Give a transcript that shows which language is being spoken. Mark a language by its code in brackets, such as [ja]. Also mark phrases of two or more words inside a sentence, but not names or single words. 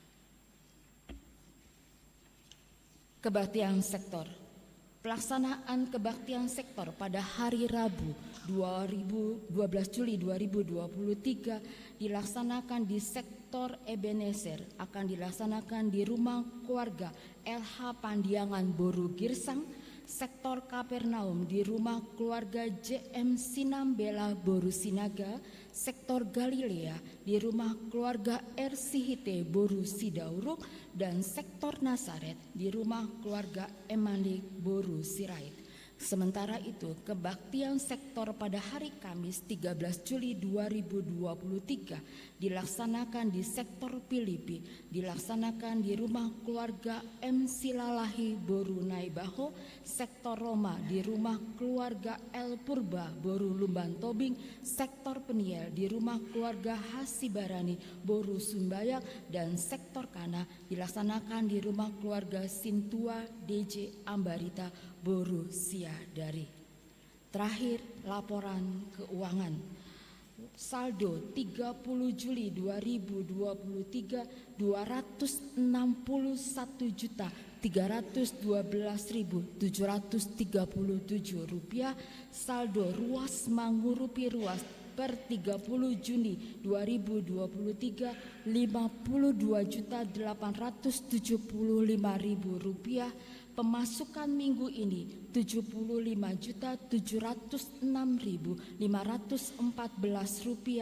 [id] Kebaktian sektor. Pelaksanaan kebaktian sektor pada hari Rabu 12 Juli 2023 dilaksanakan di sektor Ebenezer, akan dilaksanakan di rumah keluarga LH Pandiangan Boru Girsang sektor Kapernaum di rumah keluarga JM Sinambela Boru Sinaga, sektor Galilea di rumah keluarga Ersihite Boru Sidauruk, dan sektor Nasaret di rumah keluarga Emanik Boru Sirait. Sementara itu, kebaktian sektor pada hari Kamis 13 Juli 2023 dilaksanakan di sektor Filipi, dilaksanakan di rumah keluarga M. Silalahi Boru Naibaho, sektor Roma di rumah keluarga El Purba Boru Lumban Tobing, sektor Peniel di rumah keluarga Hasibarani Boru Sumbayak, dan sektor Kana dilaksanakan di rumah keluarga Sintua DJ Ambarita Boru Siadari. Terakhir, laporan keuangan. Saldo 30 Juli 2023 261.312.737 rupiah. Saldo ruas Mangurupi ruas per 30 Juni 2023 52.875.000 rupiah. Pemasukan minggu ini 75.706.514 rupiah.